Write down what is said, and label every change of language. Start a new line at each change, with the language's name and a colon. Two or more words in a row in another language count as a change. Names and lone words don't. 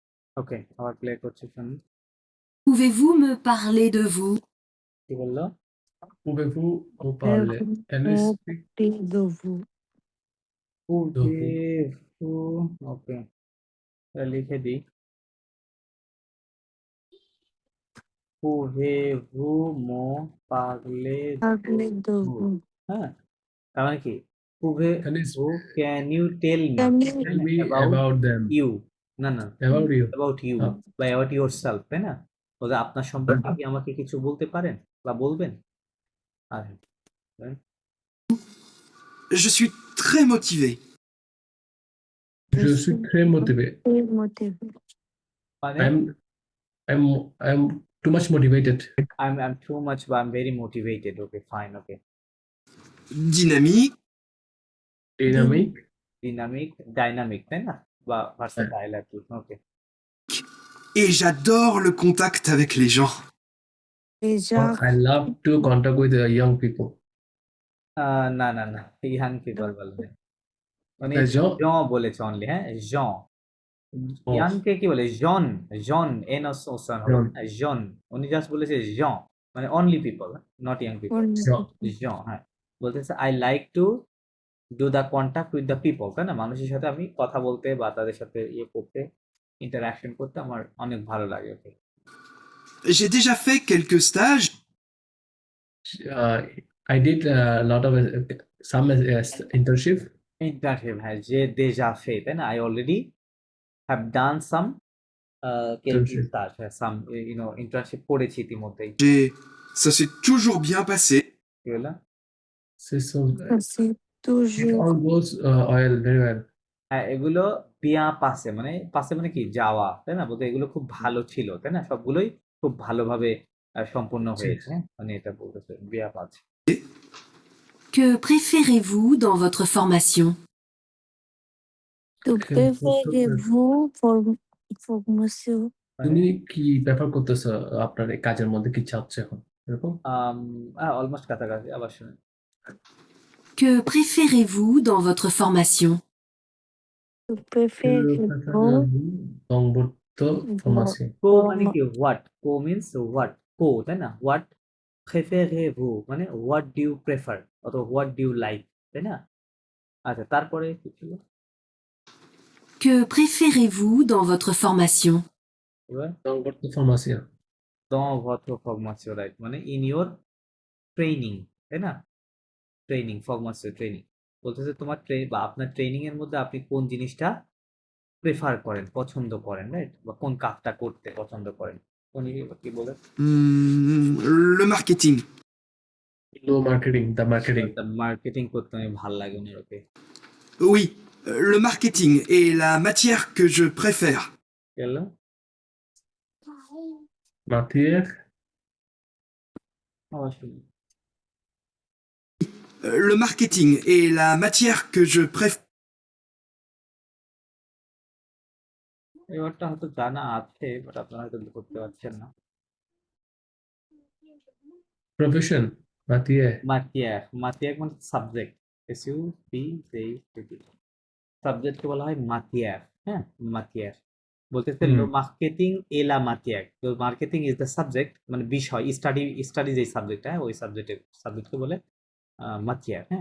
Bangla: ওকে, আবার প্লে করছি, শুনুন।
French: Pouvez-vous me parler de vous?
Bangla: কি বললো?
French: Pouvez-vous me parler?
English: Can you speak
French: de vous. de vous?
Bangla: ওকে, লিখে দিই।
French: Pouvez-vous me parler Parler de vous? vous.
Bangla: হ্যাঁ, তার মানে কি?
English: Can you
French: Pouvez-vous,
English: can you tell me Can you tell me about about them? you?
Bangla: না না,
English: About you? about you বা about yourself,
Bangla: তাই না? বলতে আপনার সম্পর্কে কি আমাকে কিছু বলতে পারেন বা বলবেন? আর বলেন।
French: Je suis très motivé. Je suis très motivé. très motivé.
Bangla: মানে
English: I'm too much motivated. I'm too much বা I'm very motivated. Okay, fine, okay.
French: Dynamique.
English: Dynamic,
Bangla: তাই না? বা versatile আর কি। Okay.
French: Et j'adore le contact avec les gens. Les gens
English: I love to contact with young people.
Bangla: না না না,
English: young people
Bangla: বলবে। মানে
French: Jean?
Bangla: জন বলেছে অনলি, হ্যাঁ, জন। Oh. ইয়াংকে কি বলে? জন, জন এন ওসন হবে John. না, জন। উনি জাস্ট বলেছে জন, মানে
English: only people, not young people.
Bangla: Jean. জন, হ্যাঁ। বলতেছে
English: I like to do the contact with the people,
Bangla: তাই না? মানুষের সাথে আমি কথা বলতে বা তাদের সাথে ইয়ে করতে, ইন্টারাকশন করতে আমার অনেক ভালো লাগে। ওকে,
French: J'ai déjà fait quelques stages.
English: I did a lot of some internship.
Bangla: ইন্টার্নশিপ, হ্যাঁ, যে
French: déjà fait,
Bangla: তাই না?
English: I already have done some quelques Internship.
Bangla: stages, হ্যাঁ,
English: some internship
Bangla: করেছি ইতিমধ্যেই।
French: Ça s'est toujours bien passé.
Bangla: কি হলো?
French: C'est so, c'est
English: it
French: toujours
English: all goes well, very well.
Bangla: হ্যাঁ, এগুলো
French: bien passé,
Bangla: মানে পাসে মানে কি? যাওয়া, তাই না? বলতে এগুলো খুব ভালো ছিল, তাই না? সবগুলোই খুব ভালোভাবে সম্পূর্ণ হয়েছে, হ্যাঁ? মানে এটা বলতেছে
French: bien passé. Que préférez-vous dans votre formation? que préférez-vous formation.
Bangla: তুমি কি প্রেফার করতেছো আপনার এই কাজের মধ্যে কি চাচ্ছ এখন এরকম? অলমোস্ট কাছাকাছি, আবার শুনুন।
French: Que préférez-vous dans votre formation? Que préférez-vous dans votre formation?
Bangla: কো মানে কি? হোয়াট। কো
English: means what,
Bangla: কো, তাই না?
English: হোয়াট প্রেফারেভু মানে what do you prefer অথবা what do you like,
Bangla: তাই না? আচ্ছা, তারপরে কি ছিল?
French: Que préférez-vous dans votre formation?
Bangla: এবার
French: dans votre formation. dans votre formation,
English: রাইট, মানে in your training,
Bangla: তাই না? ট্রেনিং, ফরমাসিও ট্রেনিং। বলতেছে তোমার বা আপনার ট্রেনিং এর মধ্যে আপনি কোন জিনিসটা প্রেফার করেন, পছন্দ করেন, রাইট? বা কোন কাজটা করতে পছন্দ করেন। উনি কি বলেন?
French: Le marketing.
English: No marketing, the marketing.
Bangla: মার্কেটিং করতে আমি ভালো লাগে উনি। ওকে,
French: Oui, le marketing est la matière que je préfère.
Bangla: গেল।
French: Matière,
Bangla: আবার শুনি।
French: Le marketing est la matière que je préfère.
Bangla: এই ওয়ার্ডটা হয়তো জানা আছে, বাট আপনারা হয়তো করতে পারছেন না।
French: profession, matière.
Bangla: মাতিয়ার, মাতিয়ার মানে সাবজেক্ট, SUBJECT, সাবজেক্টকে বলা হয় মাতিয়ার, হ্যাঁ, মাতিয়ার। বলতেছে
French: le marketing est la matière,
English: so marketing is the subject,
Bangla: মানে বিষয়, স্টাডি যে সাবজেক্ট, হ্যাঁ, ওই সাবজেক্টকে বলে মাতিয়ার, হ্যাঁ।